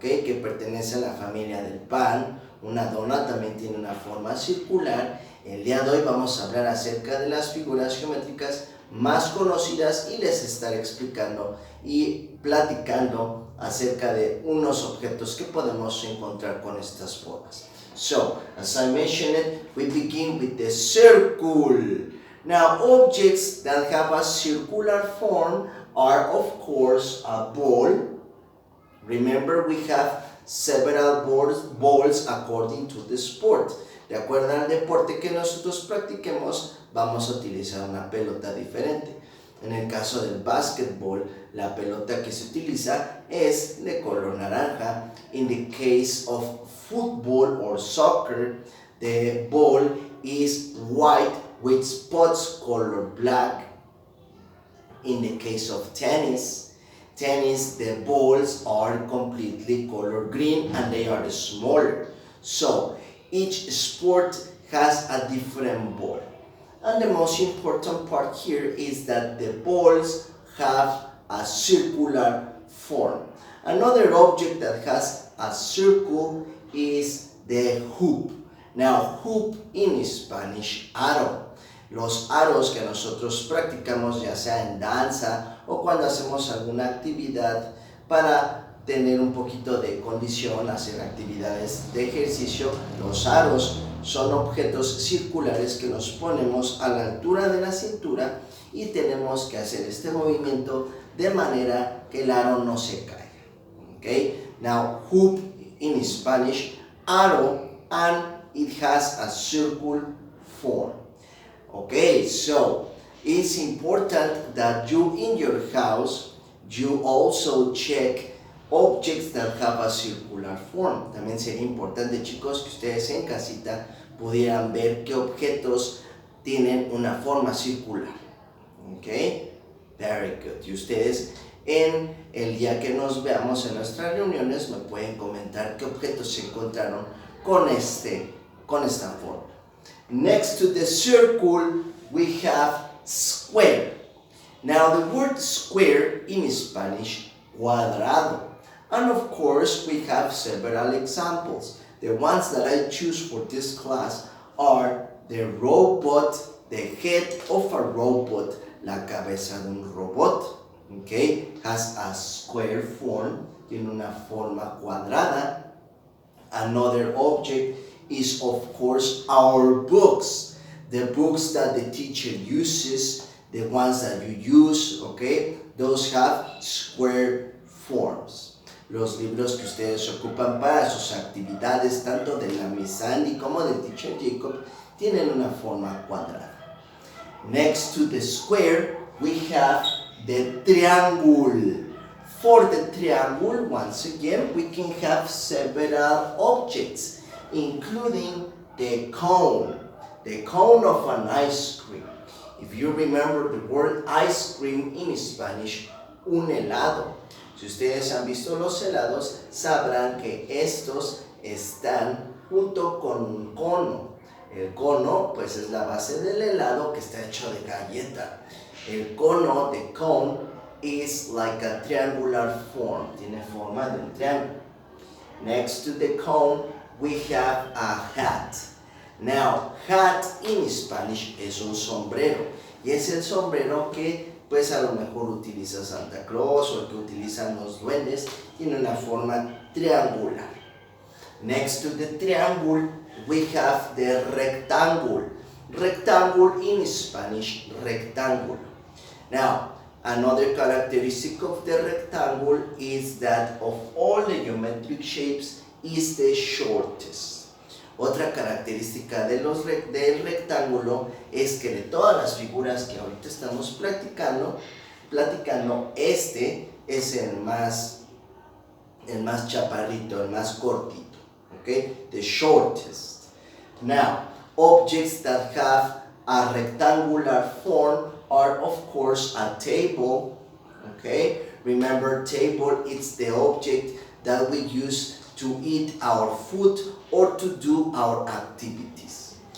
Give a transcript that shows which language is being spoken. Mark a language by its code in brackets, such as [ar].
[es] Que pertenece a la familia del pan. Una dona también tiene una forma circular. El día de hoy vamos a hablar acerca de las figuras geométricas más conocidas y les estaré explicando y platicando acerca de unos objetos que podemos encontrar con estas formas. [en] So, as I mentioned, we begin with the circle. Now, objects that have a circular form are, of course, a ball. Remember, we have several balls according to the sport. [es] De acuerdo al deporte que nosotros practiquemos, vamos a utilizar una pelota diferente. En el caso del básquetbol, la pelota que se utiliza es de color naranja. [en] In the case of football or soccer, the ball is white with spots color black. In the case of tennis, the balls are completely color green and they are smaller. So, each sport has a different ball. And the most important part here is that the balls have a circular form. Another object that has a circle is the hoop. Now, hoop in Spanish, aro. [es] Los aros que nosotros practicamos ya sea en danza o cuando hacemos alguna actividad para tener un poquito de condición, hacer actividades de ejercicio. Los aros son objetos circulares que nos ponemos a la altura de la cintura y tenemos que hacer este movimiento de manera que el aro no se caiga. [en] Okay? Now, hoop in Spanish, aro, and it has a circle form. Okay, so it's important that you in your house, you also check objects that have a circular form. [es] También sería importante, chicos, que ustedes en casita pudieran ver qué objetos tienen una forma circular. [en] Ok, very good. [es] Y ustedes en el día que nos veamos en nuestras reuniones me pueden comentar qué objetos se encontraron con esta forma. [en] Next to the circle we have square. Now the word square in Spanish, cuadrado. And of course, we have several examples. The ones that I choose for this class are the robot, the head of a robot, [es] la cabeza de un robot, [en] okay, has a square form, [es] tiene una forma cuadrada. [en] Another object is, of course, our books. the books that the teacher uses, the ones that you use, okay, those have square forms. Los libros que ustedes ocupan para sus actividades, tanto de la Miss Sandy como del teacher Jacob, tienen una forma cuadrada. Next to the square, we have the triangle. For the triangle, once again, we can have several objects, including the cone of an ice cream. If you remember the word ice cream in Spanish, un helado. [es] Si ustedes han visto los helados, sabrán que estos están junto con un cono. El cono, pues, es la base del helado que está hecho de galleta. El cono, [en] the cone, is like a triangular form. [es] Tiene forma de un triángulo. [en] Next to the cone, we have a hat. Now, hat in Spanish [es] es un sombrero. Y es el sombrero que, pues, a lo mejor utiliza Santa Claus o el que utilizan los duendes. Tiene una forma triangular. [en] Next to the triangle, we have the rectangle. Rectangle in Spanish, rectangle. Now, another characteristic of the rectangle is that of all the geometric shapes is the shortest. [es] Otra característica del rectángulo es que de todas las figuras que ahorita estamos platicando, este es el más chaparrito, el más cortito, okay? [en] The shortest. Now, objects that have a rectangular form are, of course, a table, okay? Remember, table, it's the object that we use to eat our food or to do our activities.